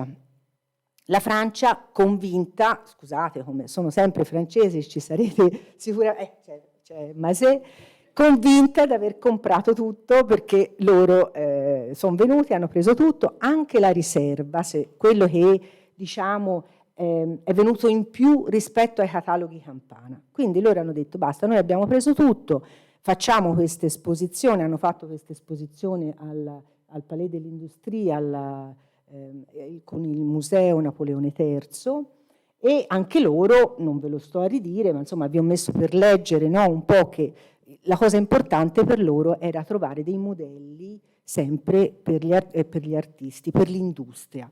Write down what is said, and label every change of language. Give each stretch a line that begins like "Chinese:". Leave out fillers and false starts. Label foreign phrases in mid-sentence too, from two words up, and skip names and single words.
Italian: La Francia convinta, scusate, come sono sempre francesi, ci sarete sicuramente, c'è Mazet, convinta di aver comprato tutto perché loro sono venuti, hanno preso tutto, anche la riserva, quello che diciamo è venuto in più rispetto ai cataloghi Campana. Quindi loro hanno detto basta, noi abbiamo preso tutto, facciamo questa esposizione, hanno fatto questa esposizione al Palais de l'Industrie, con il Museo Napoleone III, e anche loro, non ve lo sto a ridire, ma insomma vi ho messo per leggere, no, un po' che la cosa importante per loro era trovare dei modelli sempre per gli artisti, per l'industria.